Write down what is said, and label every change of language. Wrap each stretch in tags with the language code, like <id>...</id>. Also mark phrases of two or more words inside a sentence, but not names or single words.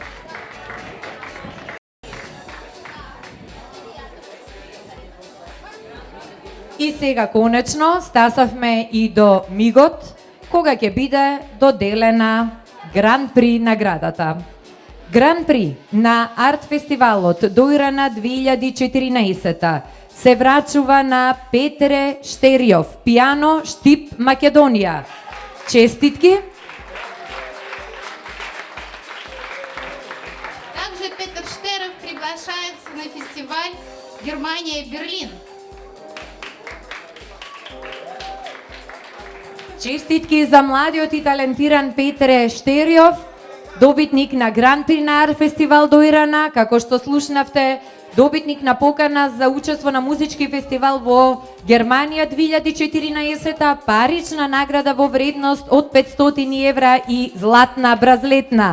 <mk>И сега конечно стасавме и до мигот кога ќе биде доделена Гран-при наградата. Гран-при на Арт фестивалот Дојрана 2014 се врачува на Петре Штериов, пијано, Штип, Македонија. Честитки!</mk> <ru>Также Петр Штеров приглашается на фестиваль Германия, Берлин.</ru> <mk>Честитки за младиот и талентиран Петре Штериов, добитник на Гран-при на Арт фестивал Дојрана, како што слушнавте, добитник на покана за учество на музички фестивал во Германија 2014, парична награда во вредност од 500 евра и златна бразлетна.</mk>